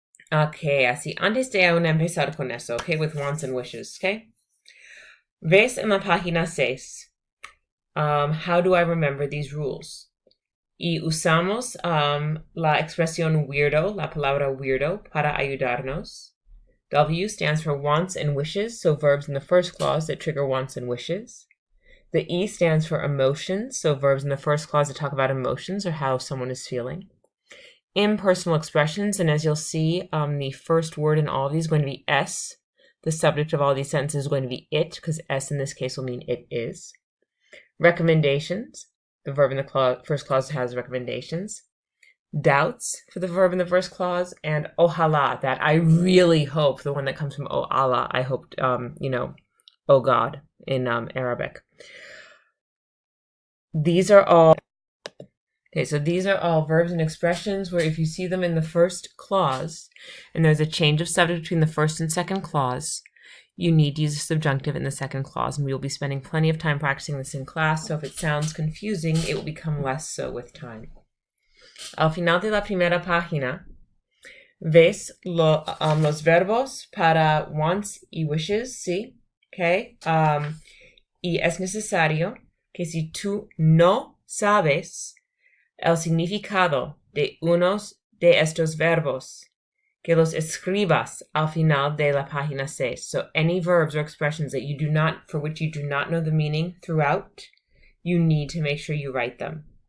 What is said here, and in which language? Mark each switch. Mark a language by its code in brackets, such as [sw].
[es] Ok, así, antes de aún empezar con eso, ok, [en] with wants and wishes, [es] ok? Ves en la página 6, [en] how do I remember these rules? [es] Y usamos la expresión weirdo, la palabra weirdo, para ayudarnos. [en] W stands for wants and wishes, so verbs in the first clause that trigger wants and wishes. The E stands for emotions, so verbs in the first clause that talk about emotions or how someone is feeling. Impersonal expressions, and as you'll see, the first word in all of these is going to be S. The subject of all these sentences is going to be it, because S in this case will mean it is. Recommendations, the verb in the first clause has recommendations. Doubts for the verb in the first clause, and ojalá, that I really hope, the one that comes from Allah, I hope, oh God, in Arabic. These are all verbs and expressions where if you see them in the first clause and there's a change of subject between the first and second clause, you need to use the subjunctive in the second clause, and we will be spending plenty of time practicing this in class, so if it sounds confusing, it will become less so with time. [es] Al final de la primera página, ves los verbos para wants y wishes, ¿sí? Okay. Y es necesario que si tú no sabes el significado de unos de estos verbos, que los escribas al final de la página 6. [en] So any verbs or expressions that for which you do not know the meaning throughout, you need to make sure you write them.